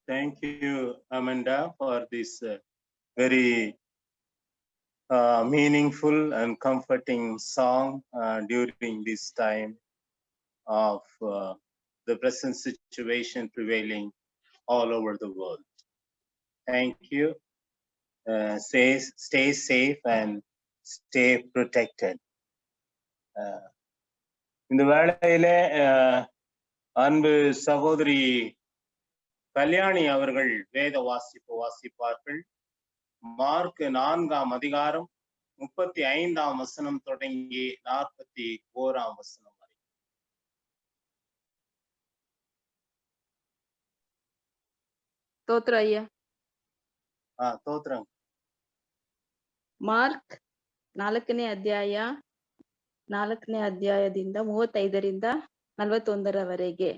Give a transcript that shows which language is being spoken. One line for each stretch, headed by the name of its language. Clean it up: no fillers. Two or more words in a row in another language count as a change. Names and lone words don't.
English: Thank you, Amanda, for this very meaningful and comforting song during this time of the present situation prevailing all over the world. Thank you. Stay safe and stay protected.
Tamil: இந்த வேளையிலே அன்பு சகோதரி கல்யாணி அவர்கள் வேத வாசிப்பு வாசிப்பார்கள். மார்க் 4ஆம் அதிகாரம் 35ஆம் வசனம் தொடங்கி 41ஆம் வசனம் வரை.
Kannada: ಸ್ತೋತ್ರ ಅಯ್ಯ. ತೋತ್ರ. ಮಾರ್ಕ್ 4ನೇ ಅಧ್ಯಾಯದಿಂದ 35ರಿಂದ 41ರವರೆಗೆ.